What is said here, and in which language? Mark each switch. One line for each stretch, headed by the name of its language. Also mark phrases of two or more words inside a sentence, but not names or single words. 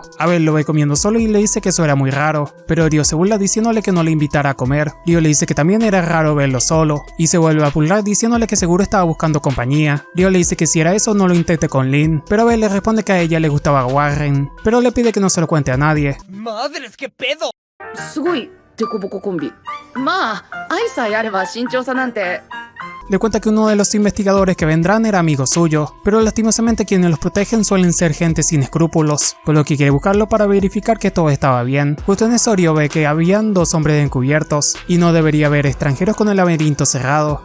Spanish: Abel lo ve comiendo solo y le dice que eso era muy raro, pero Ryo se burla diciéndole que no le invitara a comer. Ryo le dice que también era raro verlo solo, y se vuelve a burlar diciéndole que seguro estaba buscando compañía. Ryo le dice que si era eso no lo intente con Lin, pero Abel le responde que a ella le gustaba Warren, pero le pide que no se lo cuente a nadie. ¡Madres, qué pedo!
Japanese: すごいデコボココンビ。まあ愛さえあれば慎重さなんて。
Spanish: Le cuenta que uno de los investigadores que vendrán era amigo suyo, pero lastimosamente quienes los protegen suelen ser gente sin escrúpulos, por lo que quiere buscarlo para verificar que todo estaba bien. Justo en eso Ryo ve que habían 2 hombres encubiertos, y no debería haber extranjeros con el laberinto cerrado.